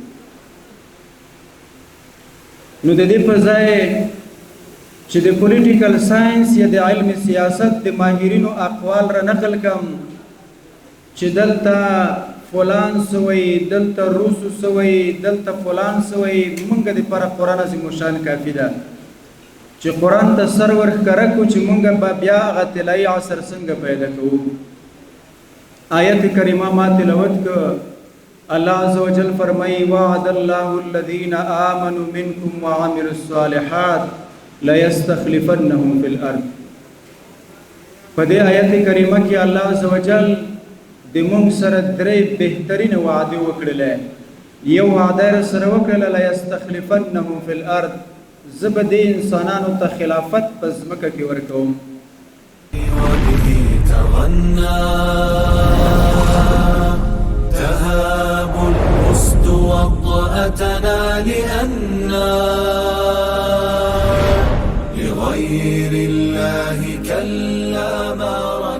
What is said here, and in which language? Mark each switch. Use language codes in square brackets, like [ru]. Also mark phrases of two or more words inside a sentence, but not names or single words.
[ps] نو د دې په ځای چې د [en] political science [ps] یا د علم سیاست د ماهرینو اقوال را نقل کم چې دلته فلان سوی، دلته روسو سوی، دلته فلان سوی، مونږ دپاره قرآن عظیم الشان کافي ده چې قرآن ته سر ورښکاره کړو چې مونږ به بیا هغه طلایي عصر څنګه پیدا کوو. آیت کریمه ما تلاوت کړه. [ar] الله عز وجل فرمائی وعد الله الذين آمنوا منكم وعملوا الصالحات ليستخلفنهم في الارض. [ps] په دې آیت کریمه کې الله عزوجل د موږ سره درې بهترین وعده وکړلې. یو وعده سره وکړه [ar] ليستخلفنهم في الارض، [ps] زبد انسانانو ته خلافت په ځمکه کې ورکوم. [ar] وبه تغنى تهاب الأسد وطأتنا لأننا لغير الله كلا ما